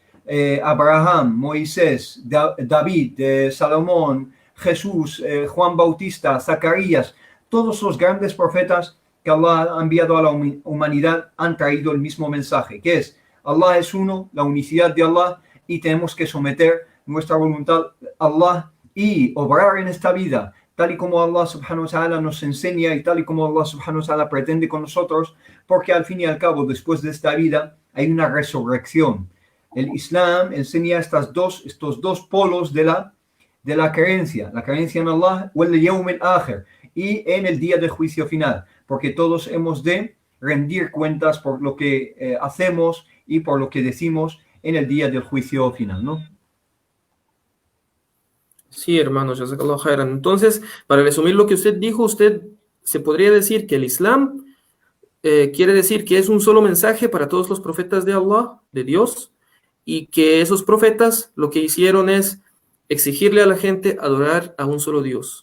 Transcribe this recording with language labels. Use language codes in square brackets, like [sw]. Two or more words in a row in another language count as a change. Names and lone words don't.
[es] Abraham, Moisés, David, Salomón, Jesús, Juan Bautista, Zacarías, todos los grandes profetas que Allah ha enviado a la humanidad han traído el mismo mensaje, que es Allah es uno, la unicidad de Allah, y tenemos que someter nuestra voluntad a Allah y obrar en esta vida tal y como Allah [ar] سبحانه وتعالى [es] nos enseña y tal y como Allah [ar] سبحانه وتعالى [es] pretende con nosotros, porque al fin y al cabo, después de esta vida, hay una resurrección. El Islam enseña estos dos polos de la creencia, la creencia en Allah o el [ar] اليوم الآخر, [es] y en el día del juicio final, porque todos hemos de rendir cuentas por lo que hacemos y por lo que decimos en el día del juicio final, ¿no? Sí, hermano, [ar] جزاك الله خيرا. [es] Entonces, para resumir lo que usted dijo, usted se podría decir que el Islam quiere decir que es un solo mensaje para todos los profetas de Allah, de Dios, y que esos profetas lo que hicieron es exigirle a la gente adorar a un solo Dios.